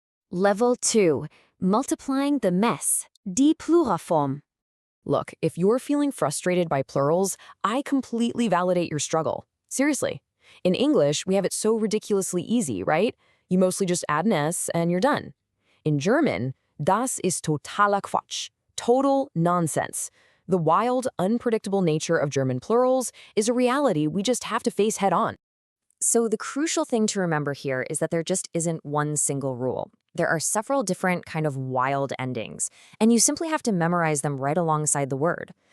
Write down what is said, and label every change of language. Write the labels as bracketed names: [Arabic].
[English] Level 2. Multiplying the mess. Die Pluralform. Look, if you're feeling frustrated by plurals, I completely validate your struggle. Seriously. In English, we have it so ridiculously easy, right? You mostly just add an S and you're done. In German, [German] das ist totaler Quatsch. [English] Total nonsense. The wild, unpredictable nature of German plurals is a reality we just have to face head on. So the crucial thing to remember here is that there just isn't one single rule. There are several different kind of wild endings, and you simply have to memorize them right alongside the word.